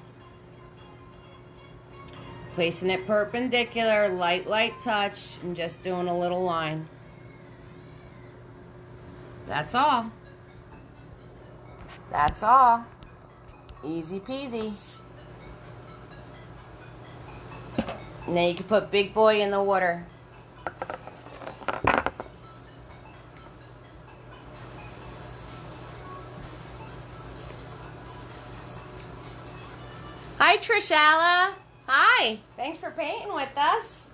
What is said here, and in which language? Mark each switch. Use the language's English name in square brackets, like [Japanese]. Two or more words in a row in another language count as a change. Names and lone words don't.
[English] Placing it perpendicular, light, light touch, and just doing a little line. That's all. That's all. Easy peasy. Now you can put Big Boy in the water. Hi, Trishalla. Hi. Thanks for painting with us.